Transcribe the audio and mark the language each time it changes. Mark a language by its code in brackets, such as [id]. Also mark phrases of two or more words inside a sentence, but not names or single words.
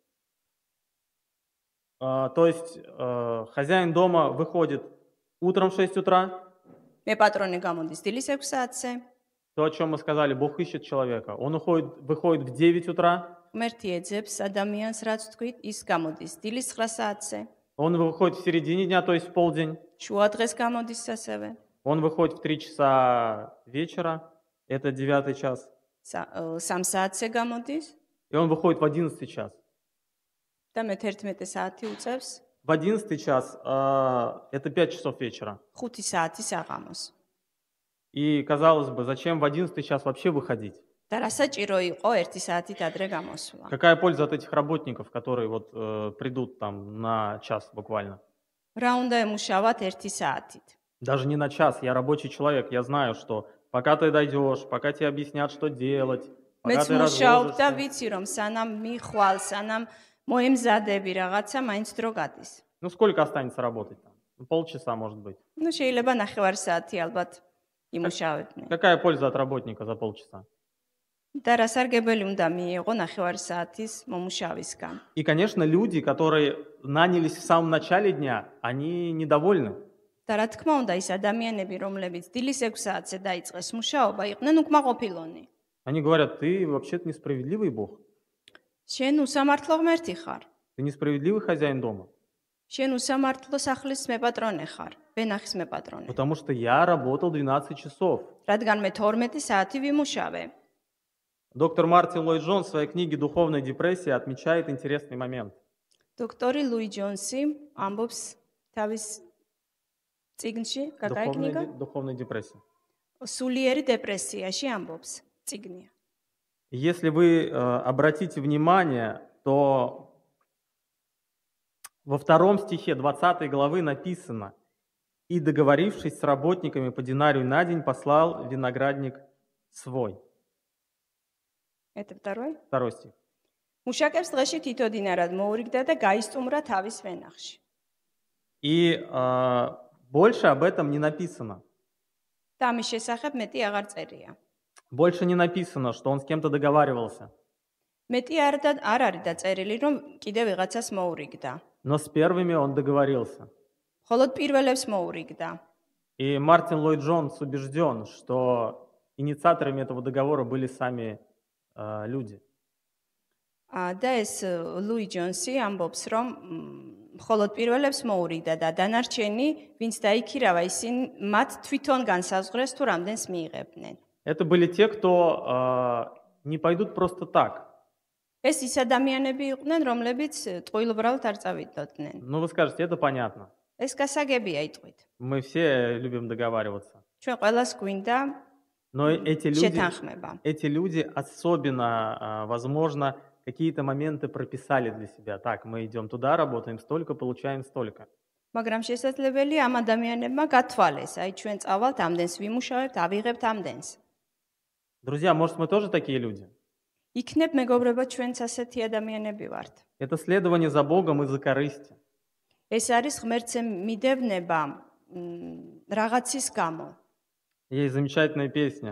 [ru] То есть хозяин дома выходит утром в 6 утра. [ka] ეპატრონე გამოდის დილის 6 საათზე. [ru] То, о чем мы сказали, Бог ищет человека. Он выходит в 9 утра. [ka] ღმერთი ეძებს ადამიანს, რაც თქვით, ის გამოდის დილის 9 საათზე. [ru] Он выходит в середине дня, то есть в полдень. [ka] შუა დღეს გამოდის ასევე. [ru] Он выходит в 3 часа вечера, это 9 час. [ka] 3 საათზე გამოდის [ru] И он выходит в 11 час. [ka] და მე-11 საათი უწევს [ru] В 11 час это 5 часов вечера. [ka] 5 საათი საღამოს. [ru] И, казалось бы, зачем в 11 час вообще выходить? [ka] და რა საჭირო იყო 1 საათით ადრე გამოსვლა? [ru] Какая польза от этих работников, которые вот придут там на час буквально? [ka] რა უნდა ემუშავათ 1 საათით? [ru] Даже не на час, я рабочий человек, я знаю, что пока ты дойдешь, пока тебе объяснят, что делать, пока [ka] მეც [ru] ты [ka] მუშაობ და [ru] разложишься. [ka] ვიცი რომ სანამ მიხვალ, სანამ მოემზადები რაღაცა, მაინც დრო გადის. [ru] Ну, сколько останется работать там? Ну, полчаса, может быть. [ka] ну შეიძლება ნახევარ საათი ალბათ იმუშავებდნენ. [ru] Какая польза от работника за полчаса? [ka] და რა სარგებელი უნდა მიიღო ნახევარ საათის მომუშავისგან? [ru] И, конечно, люди, которые нанялись в самом начале дня, они недовольны. [ka] და რა თქმა უნდა, ის ადამიანები, რომლებიც დილის 6 საათზე დაიწყეს მუშაობა, იყვნენ უკმაყოფილონი. [ru] Они говорят, ты вообще-то несправедливый Бог. [ka] შენ უსამართლო ღმერთი ხარ. [ru] Ты несправедливый хозяин дома. [ka] შენ უსამართლო სახლის მეპატრონე ხარ, ვენახის მეპატრონე. [ru] Потому что я работал 12 часов. [ka] რადგან მე 12 საათი ვიმუშავე. [ru] Доктор Мартин Ллойд Джонс в своей книге «Духовная депрессия» отмечает интересный момент. [ka] დოქტორი ლუი ჯონსი ამბობს თავის წიგნში, [ru] какая книга? Духовная депрессия. [ka] სულიერი დეპრესიაში ამბობს წიგნია. [ru] Если вы обратите внимание, то во 2 стихе 20 главы написано: «И, договорившись с работниками по динарию на день, послал виноградник свой». Это второй? 2 стих. [ka] მუშაკებს დღეში თითო დინარად მოურიგდა და გაისტუმრა თავის ვენახში. [ru] И больше об этом не написано. [ka] და ამის შესახებ მეტი აღარ წერია. [ru] Больше не написано, что он с кем-то договаривался. [ka] მეტი არ არის დაწერილი, რომ კიდე ვიღაცას მოურიგდა. [ru] Но с первыми он договорился. [ka] მხოლოდ პირველებს მოურიგდა. [ru] И Мартин Ллойд Джонс убежден, что инициаторами этого договора были сами люди. [ka] და ეს ლუი ჯონსი ამბობს, რომ მხოლოდ პირველებს მოურიგდა და დანარჩენი, ვინც დაიქირავა, ისინი მათ თვითონ განსაზღვრეს თუ რამდენს მიიღებდნენ. [ru] Это были те, кто не пойдут просто так. [ka] ეს ის ადამიანები იყვნენ, რომლებიც ტყუილუბრალად არ წავიდოდნენ. [ru] Ну, вы скажете, это понятно. [ka] ეს გასაგებია იტყვით. [ru] Мы все любим договариваться. [ka] ჩვენ ყველას გვინდა [ru] Но эти [ka] შეთანხმება. [ru] люди особенно, возможно, какие-то моменты прописали для себя. Так, мы идем туда, работаем столько, получаем столько. [ka] მაგრამ შესაძლებელია ამ ადამიანებმა გათვალეს, აი ჩვენ წავალთ ამდენს, ვიმუშავებთ, ავიღებთ ამდენს. [ru] Друзья, может, мы тоже такие люди? [ka] იქნებ მეგობრებო, ჩვენც ასეთი ადამიანები ვართ. [ru] Это следование за Богом из-за корысти. [ka] ეს არის ღმერთზე მიდევნება რაღაცის გამო. [ru] Есть замечательная песня.